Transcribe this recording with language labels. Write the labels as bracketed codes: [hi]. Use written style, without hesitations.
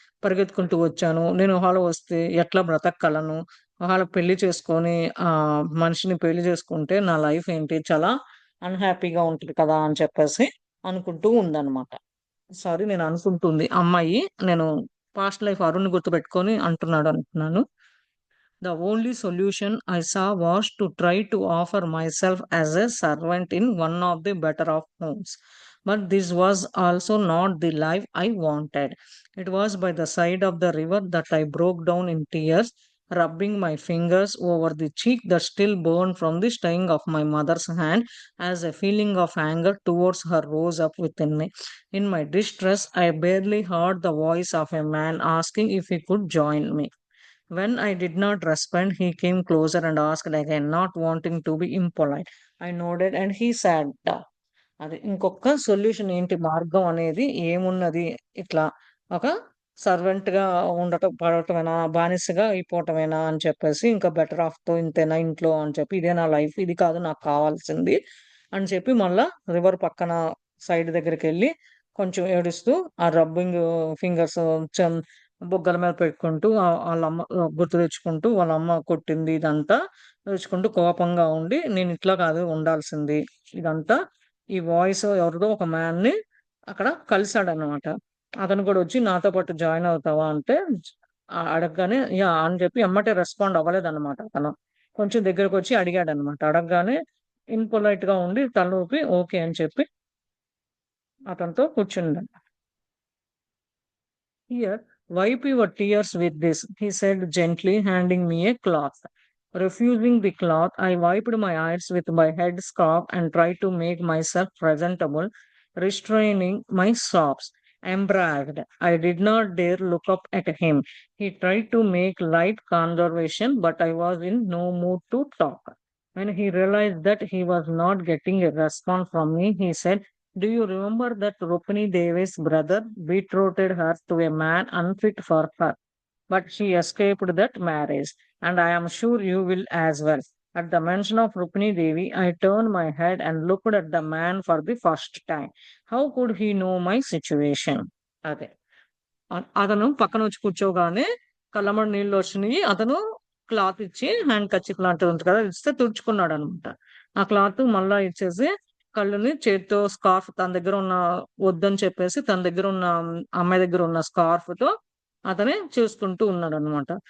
[te] పరిగెత్తుకుంటూ వచ్చాను. నేను ఒకవేళ వస్తే ఎట్లా బ్రతకగలను? ఒకవేళ పెళ్లి చేసుకొని మనిషిని పెళ్లి చేసుకుంటే నా లైఫ్ ఏంటి? చాలా అన్‌హ్యాపీగా ఉంటది కదా! అని చెప్పేసి అనుకుంటూ ఉందనమాట. సారీ నేననుకుంటుంది. అమ్మాయి. నేను పాస్ట్ లైఫ్ అరుణ్‌ని గుర్తుపెట్టుకొని అంటున్నాడు అనుకున్నాను. [en] The only solution I saw was to try to offer myself as a servant in one of the better of homes. But this was also not the life I wanted. It was by the side of the river that I broke down in tears, rubbing my fingers over the cheek that still burned from the sting of my mother's hand as a feeling of anger towards her rose up within me. In my distress, I barely heard the voice of a man asking if he could join me. When I did not respond, he came closer and asked again, not wanting to be impolite. I nodded and he sat down. [te] అది ఇంకొక solution ఏంటి మార్గం అనేది ఏమున్నది? ఇట్లా ఒక సర్వెంట్‌గా ఉండటం పడటమేనా? బానిసగా అయిపోవటమేనా? అని చెప్పేసి ఇంకా బెటర్ ఆఫ్‌తో ఇంతేనా ఇంట్లో అని చెప్పి ఇదే నా లైఫ్ ఇది కాదు నాకు కావాల్సింది అని చెప్పి మళ్ళా రివర్ పక్కన సైడ్ దగ్గరికెళ్ళి కొంచెం ఏడుస్తూ ఆ రబ్బింగ్ ఫింగర్స్ చం బుగ్గల మీద పెట్టుకుంటూ ఆళ్ళమ్మ గుర్తు తెచ్చుకుంటూ వాళ్ళమ్మ కొట్టింది ఇదంతా తెచ్చుకుంటూ కోపంగా ఉండి నేనిట్లా కాదు ఉండాల్సింది. ఇదంతా ఈ వాయిస్ ఎవరిదో ఒక మ్యాన్‌ని అక్కడ కలిసాడనమాట. అతను కూడా వచ్చి నాతో పాటు జాయిన్ అవుతావా అంటే అడగగానే యాహ్! అని చెప్పి ఎమ్మటే రెస్పాండ్ అవ్వలేదన్నమాట అతను. కొంచెం దగ్గరకొచ్చి అడిగాడన్నమాట. అడగగానే ఇన్‌పొలైట్‌గా ఉండి తల ఊపి ఓకే అని చెప్పి అతనితో కూర్చున్నాడు. [en] Here, wipe your tears with this, he said gently, handing me a cloth. Refusing the cloth, I wiped my eyes with my head scarf and tried to make myself presentable, restraining my sobs. Embarrassed, I did not dare look up at him. He tried to make light conversation, but I was in no mood to talk. When he realized that he was not getting a response from me, he said, do you remember that Rukmini Devi's brother betrothed her to a man unfit for her, but she escaped that marriage, and I am sure you will as well. At the mention of Rukmini Devi, I turned my head and looked at the man for the first time. How could he know my situation? [te] అదే. అతను పక్కనొచ్చి కూర్చోగానే కళ్ళమ్మట నీళ్ళొచ్చినియి. అతను cloth ఇచ్చి hand kerchief లాంటిది ఉంటది కదా! ఇస్తే తుడుచుకున్నాడనమాట. ఆ క్లాత్ మళ్ళా ఇచ్చేసి కళ్ళుని చేత్తో స్కార్ఫ్ తన దగ్గర ఉన్న వద్దని చెప్పేసి తన దగ్గర ఉన్న అమ్మాయి దగ్గర ఉన్న స్కార్ఫ్‌తో అతనే చూసుకుంటూ ఉన్నాడనమాట.